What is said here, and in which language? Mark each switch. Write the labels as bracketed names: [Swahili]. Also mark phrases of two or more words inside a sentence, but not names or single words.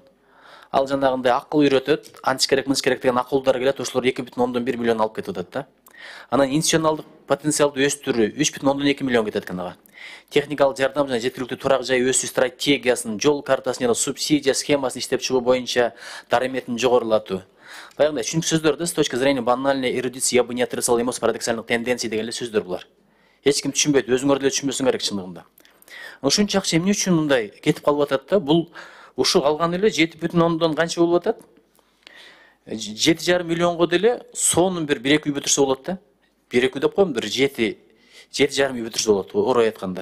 [Kyrgyz] Ал жанагындай акыл үйрөтөт, анча керек, мынча керек деген акылдар келет, ошолор 2,1 миллион алып кетип атат да. Анан инвестиционалдык потенциалды өстүрүү 3,2 миллион кетет экен ага. Техникалык жардам жана жеткиликтүү турак жай өсүү стратегиясын, жол картасын жана субсидия схемасын иштеп чыгуу боюнча дарыметин жогорулатуу. Баягындай түшүнүктүү сөздөр да, [Russian] с точки зрения банальной эрудиции я бы не отрицал имус парадоксальных тенденций [Kyrgyz] деген эле сөздөр булар. Эч ким түшүнбөйт, өзүңөр деле түшүнбөсүң керек чындыгында. Ушунча акча эмне үчүн мындай кетип калып атат да? Бул ушул алган эле 7,10 канча болуп атат? 7,5 миллионго деле сонун бир 1-2 үй бүтүрсө болот да. 1-2 үй деп коем, бир 7,5 үй бүтүрсө болот, орой айтканда.